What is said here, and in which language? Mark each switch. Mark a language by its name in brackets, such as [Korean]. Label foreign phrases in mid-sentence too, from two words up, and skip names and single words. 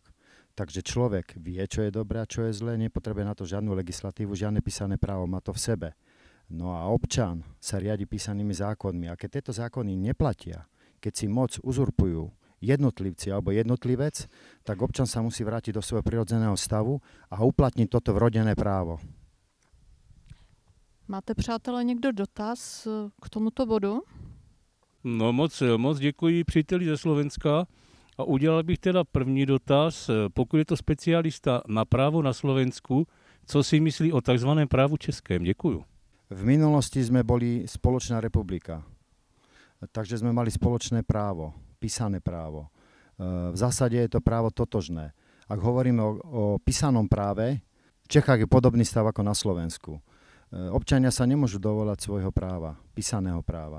[Slovak] Takže človek vie, čo je dobré a čo je zlé, nepotrebuje na to žiadnu legislatívu, žiadne písané právo, má to v sebe. No a občan sa riadi písanými zákonmi. A keď tieto zákony neplatia, keď si moc uzurpujú jednotlivci alebo jednotlivec, tak občan sa musí vrátiť do svojho prirodzeného stavu a uplatniť toto vrodené právo. [Czech] Máte, přátelé, někdo dotaz k tomuto bodu? No moc děkuji příteli ze Slovenska. A udělal bych teda první dotaz, pokud je to specialista na právo na Slovensku, co si myslí o takzvaném právu českém? Děkuju. [Slovak] V minulosti sme boli spoločná republika, takže sme mali spoločné právo, písané právo. V zásade je to právo totožné. Ak hovoríme o písanom práve, v Čechách je podobný stav ako na Slovensku. Občania sa nemôžu dovolať svojho práva, písaného práva.